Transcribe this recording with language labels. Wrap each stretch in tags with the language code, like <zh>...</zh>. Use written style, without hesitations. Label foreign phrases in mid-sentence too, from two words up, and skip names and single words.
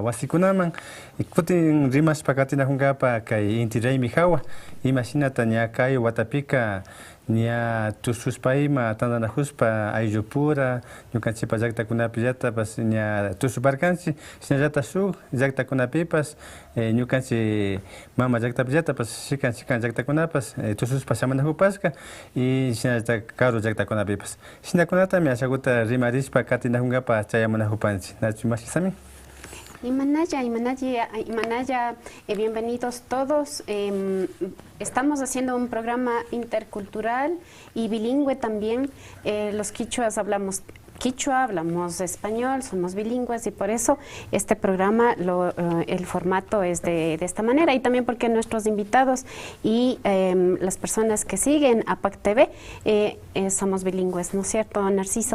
<qu>wasikunaman kutin rimashpa katinakungapa kay inti raymi hawa imashinata ña kay watapika ña tushushpa ima tandanajuspa ayllupura ñukanchikpa llaqtakunapillatapas ña tushuparkanchik shinallatak shuk llaqtakunapipas ñukanchik mama llaqtapillatapas shikan llaqtakunapas tushushpa shamunajupashka y shinallatak karu llaqtakunapipas shinakunatami ashakuta rimarishpa katinakungapa chayamunajupanchik nachu imashisami. Imanaya,</qu> <es>bienvenidos todos. Estamos haciendo un programa intercultural y bilingüe también. Los quichuas hablamos quichua, hablamos español, somos bilingües y por eso este programa, el formato es de esta manera y también porque nuestros invitados y las personas que siguen APAC TV somos bilingües, ¿no es cierto, Narciso?</es>